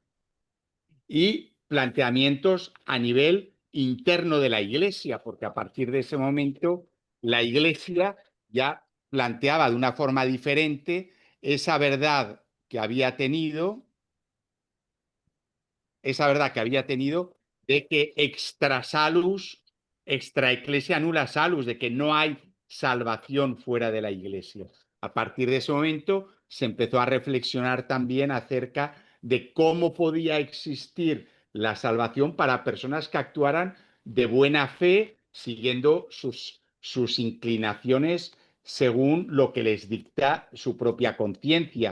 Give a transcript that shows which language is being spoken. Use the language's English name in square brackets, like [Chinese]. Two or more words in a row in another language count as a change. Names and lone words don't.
[Spanish] Y planteamientos a nivel interno de la Iglesia, porque a partir de ese momento la Iglesia ya planteaba de una forma diferente esa verdad que había tenido, de que [Latin] extra salus, extra ecclesia nulla salus, [Spanish] de que no hay salvación fuera de la Iglesia. A partir de ese momento se empezó a reflexionar también acerca de cómo podía existir la salvación para personas que actuaran de buena fe, siguiendo sus inclinaciones según lo que les dicta su propia conciencia.